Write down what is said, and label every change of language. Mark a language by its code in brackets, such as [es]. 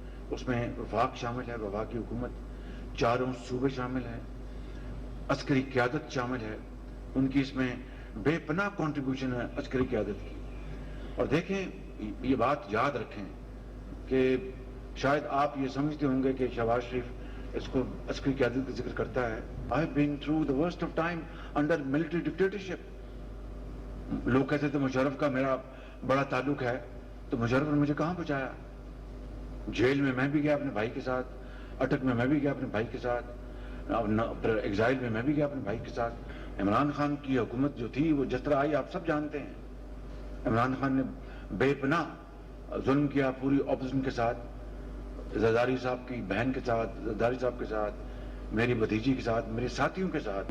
[ur] اس میں وفاق شامل ہے، وفاقی حکومت، 4 صوبے شامل ہیں، عسکری قیادت شامل ہے. ان کی اس میں بے پناہ کنٹریبیوشن ہے عسکری قیادت کی. اور دیکھیں یہ بات یاد رکھیں کہ شاید آپ یہ سمجھتے ہوں گے کہ شہباز شریف اس کو عسکری قیادت کا ذکر کرتا ہے. [en] I have been through the worst of time under military dictatorship. [ur] لوگ کہتے تھے مشرف کا میرا بڑا تعلق ہے، تو مشرف نے مجھے کہاں پہنچایا؟ جیل میں میں بھی گیا اپنے بھائی کے ساتھ، اٹک میں میں بھی گیا اپنے بھائی کے ساتھ، ایگزائل میں بھی گیا اپنے بھائی کے ساتھ. عمران خان کی حکومت جو تھی وہ جس طرح آئی آپ سب جانتے ہیں. عمران خان نے بے پناہ ظلم کیا پوری اپوزیشن کے ساتھ، زرداری صاحب کی بہن کے ساتھ، زرداری صاحب کے ساتھ، میری بھتیجی کے ساتھ، میرے ساتھیوں کے ساتھ.